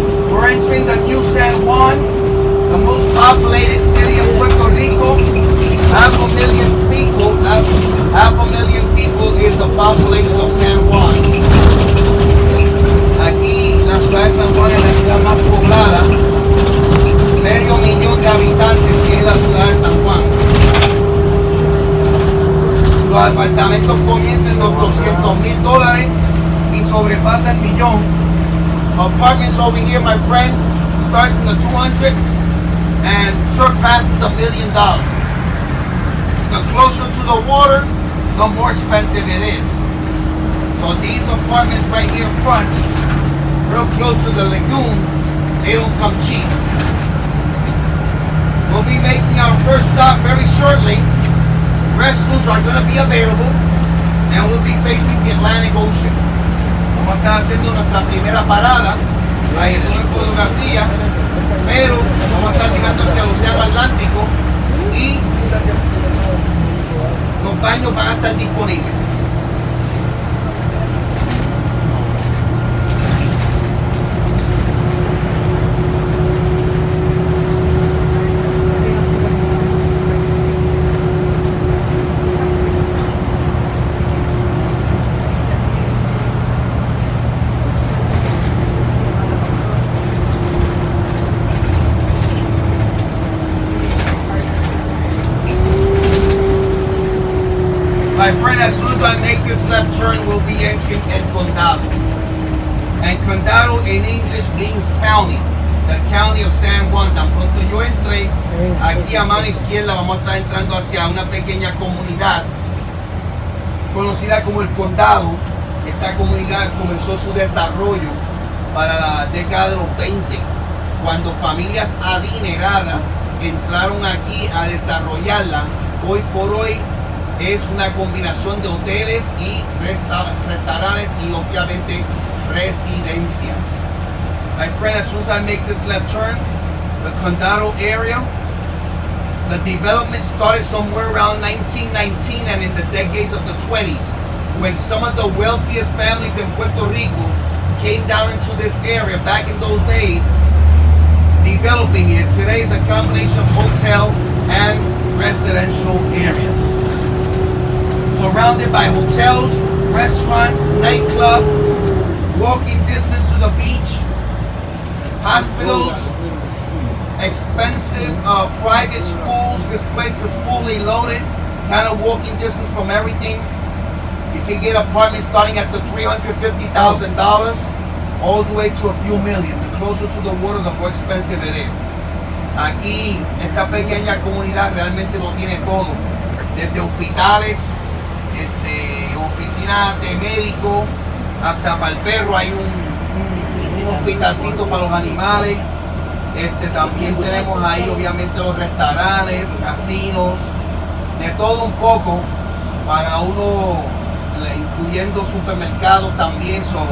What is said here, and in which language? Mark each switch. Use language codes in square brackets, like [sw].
[en] We're entering the new San Juan, the most populated city of Puerto Rico. 500,000 people, half a million people is the population of San Juan. [es] Aquí la ciudad de San Juan es la ciudad más poblada, 500,000 de habitantes tiene la ciudad de San Juan. Los apartamentos comienzan en los $200,000 y sobrepasan el millón. [en] Apartments over here, my friend, starts in the 200s and surpasses the $1 million. The closer to the water, the more expensive it is. So these apartments right here in front, real close to the lagoon, they don't come cheap. We'll be making our first stop very shortly. Restrooms are going to be available and we'll be facing the Atlantic Ocean. [es] Vamos a estar haciendo nuestra primera parada, ahí en fotografía, pero vamos a estar mirando hacia el Océano Atlántico y Los baños van a estar disponibles. [en] My friend, as soon as I make this left turn, we'll be entering El Condado. And Condado in English means county. The county of San Juan. [es] Tan pronto yo entré, aquí a mano izquierda vamos a estar entrando hacia una pequeña comunidad conocida como El Condado. Esta comunidad comenzó su desarrollo para la década de los 20, cuando familias adineradas entraron aquí a desarrollarla. Hoy por hoy es una combinación de hoteles y restaurantes y obviamente residencias. [en] My friend, as soon as I make this left turn, the Condado area, the development started somewhere around 1919 and in the decades of the 20s, when some of the wealthiest families in Puerto Rico came down into this area back in those days, developing it. Today is a combination of hotel and residential areas. Surrounded by hotels, restaurants, nightclub, walking distance to the beach, hospitals, expensive private schools. This place is fully loaded, kind of walking distance from everything. You can get apartments starting at the $350,000 all the way to a few million. The closer to the water, the more expensive it is. [es] Aquí, esta pequeña comunidad realmente lo tiene todo, desde hospitales, oficinas de médico, hasta para el perro hay un hospitalcito para los animales. También tenemos ahí obviamente los restaurantes, casinos, de todo un poco para uno, incluyendo supermercados también.